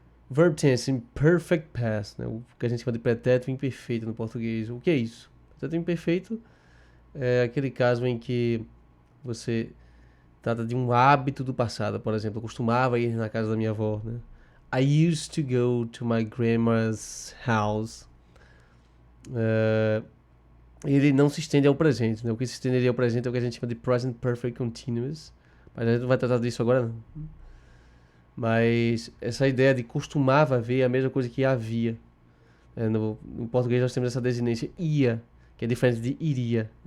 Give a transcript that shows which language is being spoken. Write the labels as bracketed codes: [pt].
[en] Verb tense imperfect past, [pt] né? O que a gente chama de pretérito imperfeito no português. O que é isso? Pretérito imperfeito é aquele caso em que você trata de um hábito do passado. Por exemplo, eu costumava ir na casa da minha avó, né? [en] I used to go to my grandma's house. [pt] Ele não se estende ao presente, né? O que se estenderia ao presente é o que a gente chama de present perfect continuous. Mas a gente não vai tratar disso agora, não. Mas essa ideia de costumava haver é a mesma coisa que havia. No português nós temos essa desinência ia, que é diferente de iria.